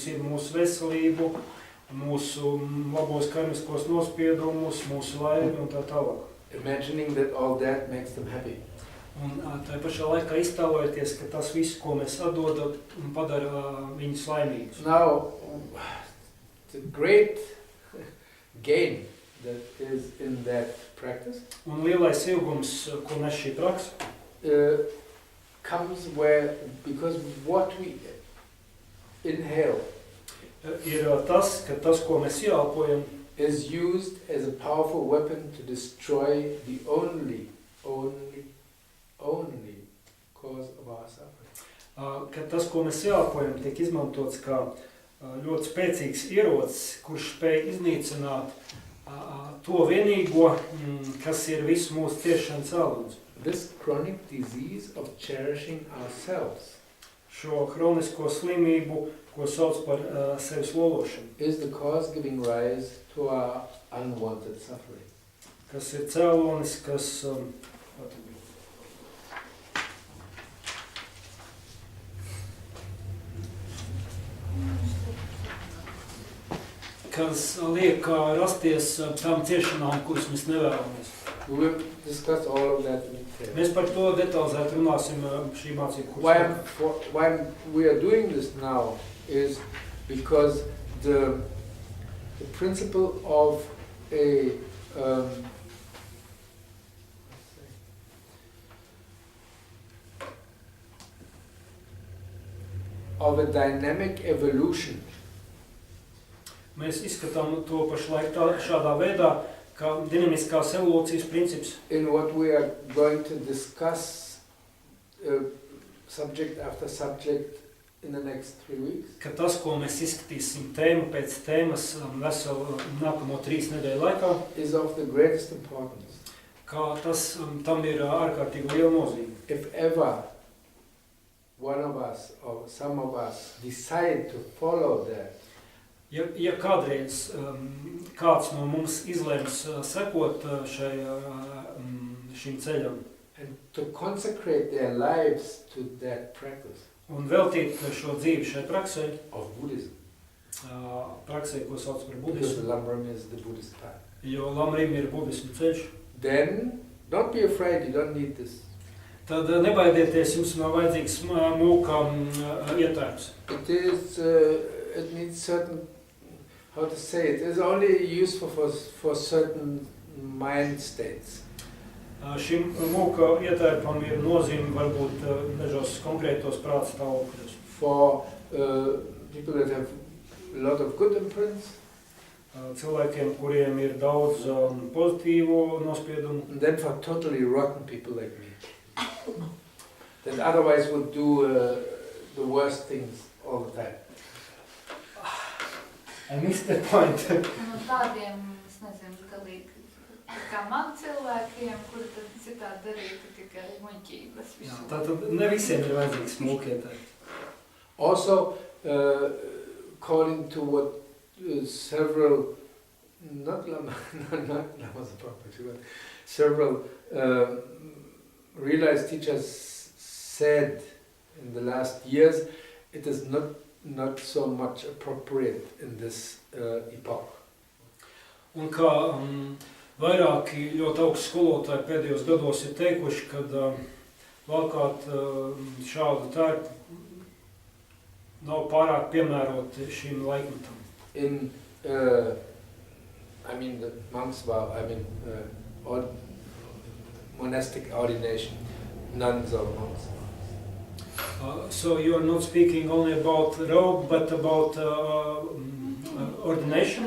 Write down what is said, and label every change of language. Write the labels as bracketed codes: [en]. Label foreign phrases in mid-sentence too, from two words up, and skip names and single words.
[lv] ir mūsu veselību, mūsu labos karmiskos nospiedumus, mūsu laimi un tā tālāk. [en] Imagining that all that makes them happy. [lv] Un tā pašā laikā iztēlojoties, ka tas viss, ko mēs atdodam, padara viņus laimīgus. [en] Now, the great gain that is in that practice [lv] Un lielais ilgums, ko nes šī praksa, [en] comes because what we inhale [lv] ir tas, ka tas, ko mēs ieelpojam, [en] is used as a powerful weapon to destroy the only cause of our suffering. [lv] Ka tas, ko mēs ieelpojam, tiek izmantots kā ļoti spēcīgs ierocis, kurš spēj iznīcināt to vienīgo, kas ir visu mūsu ciešanas cēlonis. [en] This chronic disease of cherishing ourselves [lv] Šo hronisko slimību, ko sauc par sevis lološanu, [en] is the cause giving rise to our unwanted suffering. [lv] kas ir cēlonis, kas liek rasties tām ciešanām, kuras mēs nevēlamies. [en] We will discuss all of that in detail. [lv] Mēs par to detalizēt runāsim šī mācību kursā. [en] Why we are doing this now is because the principle of a dynamic evolution [lv] Mēs izskatām to pašlaik šādā veidā, kā dinamiskās evolūcijas princips. [en] in what we are going to discuss subject after subject in the next 3 weeks. [lv] Ka tas, ko mēs izskatīsim tēmu pēc tēmas veselu nākamo 3 nedēļu laikā, [en] is of the greatest importance. [lv] kā tas tam ir ārkārtīgi liela nozīme. [en] If ever one of us or some of us decide to follow that, [lv] Ja kādreiz kāds no mums izlems sekot šim ceļam [en] and to consecrate their lives to that practice [lv] un veltīt šo dzīvi šai praksē, [en] of Buddhism, [lv] praksē, ko sauc par [en] because [lv] budismu, [en] the Lamrim is the Buddhist path, [lv] jo Lamrim ir budismu ceļš, [en] then don't be afraid, you don't need this. [lv] tad nebaidieties, jums nav vajadzīgs mūka ietērps. [en] It needs certain, how to say it, is only useful for certain mind states. [lv] Šim mūka ietērpam ir nozīme varbūt dažos konkrētos prāta stāvokļos. [en] For people that have a lot of good imprints, [lv] Cilvēkiem, kuriem ir daudz pozitīvo nospiedumu, [en] and then for totally rotten people like me, that otherwise would do the worst things all the time. I missed the point. [lv] Tādiem, es nezinu, galīgi, kā man cilvēkiem, kuri tad citādi darītu tikai muļķības. Jā, tātad ne visiem ir vajadzīgs mūka ietērps. [en] Also, according to what several, not Lamas property, but several realized teachers said in the last years, it is not so much appropriate in this epoch. [lv] Un kā vairāki ļoti augsti skolotāji pēdējos gados ir teikuši, kad valkāt šādu tērpu nav pārāk piemēroti šīm laikmetam. [en] In, the monks vow, monastic ordination, nuns or monks. So you are not speaking only about robe, but about ordination?